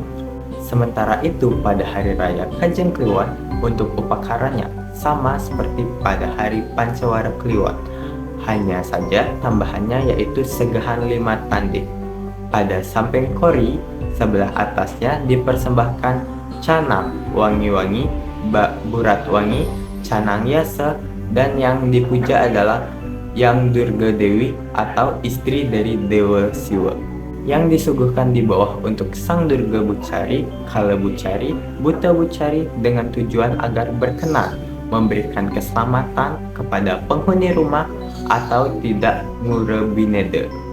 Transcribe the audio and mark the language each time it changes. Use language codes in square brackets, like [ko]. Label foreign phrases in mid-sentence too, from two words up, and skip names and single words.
[id] Sementara itu pada hari raya Kajeng Kliwon, untuk upakaranya sama seperti pada hari Pancawara Kliwon, hanya saja tambahannya yaitu segahan 5 tandik. Pada samping kori sebelah atasnya dipersembahkan canang wangi-wangi, burat wangi, canang yasa, dan yang dipuja adalah Yang Durga Dewi atau istri dari Dewa Siwa, yang disuguhkan di bawah untuk Sang Durga Bucari, Kala Bucari, Buddha Bucari dengan tujuan agar berkenan memberikan keselamatan kepada penghuni rumah atau tidak ngurebinede.